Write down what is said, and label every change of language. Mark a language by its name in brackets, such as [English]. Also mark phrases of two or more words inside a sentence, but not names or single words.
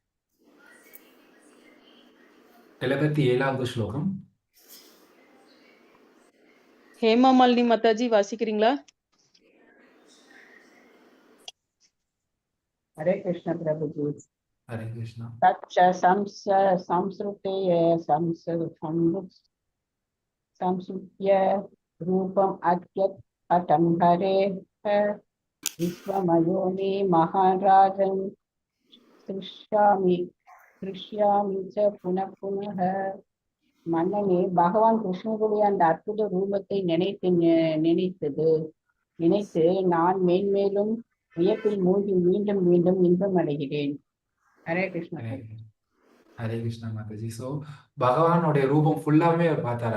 [Tamil] 77வது ஸ்லோகம். ஹேமா மாலினி மாதாஜி வாசிக்கிறீங்களா? ஹரே கிருஷ்ண பிரபுஜி. ஹரே கிருஷ்ணா. [Sanskrit] तच्च संस्मृत्य संस्कृत्य रूपम अत्यत अटम हरे विश्वमयोनि महाराजन कृष्यामि च पुनः पुनः. [Tamil] மன்னனே, பகவான் கிருஷ்ணனுடைய அந்த அற்புத ரூபத்தை நினைத்து நான் மேன்மேலும் வியப்பில் மூழ்கி மீண்டும் மீண்டும் இன்பம் அடைகிறேன். ஹரே கிருஷ்ணா. ஹரே கிருஷ்ணா மாதாஜி. ஸோ பகவானுடைய ரூபம் ஃபுல்லாமே அவர் பார்த்தாரு.